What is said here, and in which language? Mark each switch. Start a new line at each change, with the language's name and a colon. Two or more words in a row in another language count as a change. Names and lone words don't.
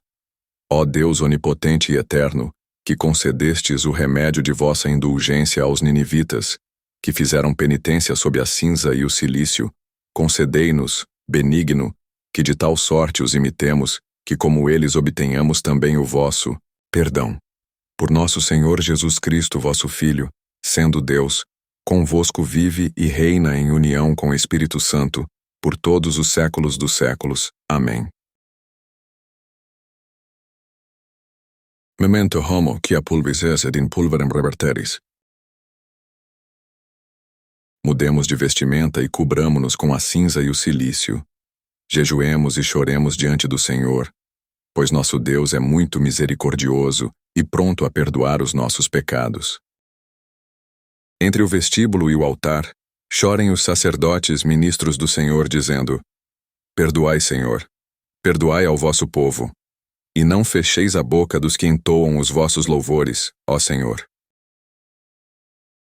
Portuguese: Ó Deus onipotente e eterno, que concedestes o remédio de vossa indulgência aos ninivitas, que fizeram penitência sob a cinza e o cilício, concedei-nos, benigno, que de tal sorte os imitemos, que como eles obtenhamos também o vosso perdão. Por nosso Senhor Jesus Cristo, vosso Filho, sendo Deus, convosco vive e reina em união com o Espírito Santo, por todos os séculos dos séculos. Amém.
Latin: Memento homo quia pulvis esse in pulverem reverteris.
Portuguese: Mudemos de vestimenta e cubramo-nos com a cinza e o cilício. Jejuemos e choremos diante do Senhor, pois nosso Deus é muito misericordioso e pronto a perdoar os nossos pecados. Entre o vestíbulo e o altar, chorem os sacerdotes ministros do Senhor, dizendo: Perdoai, Senhor, perdoai ao vosso povo, e não fecheis a boca dos que entoam os vossos louvores, ó Senhor.